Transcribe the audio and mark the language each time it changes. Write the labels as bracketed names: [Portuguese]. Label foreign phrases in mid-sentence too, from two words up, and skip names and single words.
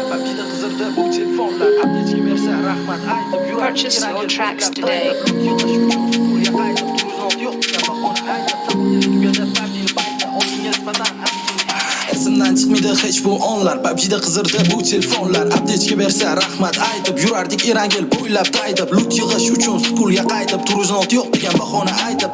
[Uzbek] PUBG'da qizirdi bu telefonlar. Update'ga bersa rahmat aytib yurar. [English] Purchase your tracks today. [Uzbek] Esimdan chiqmaydi hech bu onlar. PUBG'da qizirdi bu telefonlar. Update'ga bersa rahmat aytib yurardik Erangel bo'ylab taydib. Loot yig'ish uchun skulga qaytib, turizmot yo'q degan bahona aytib.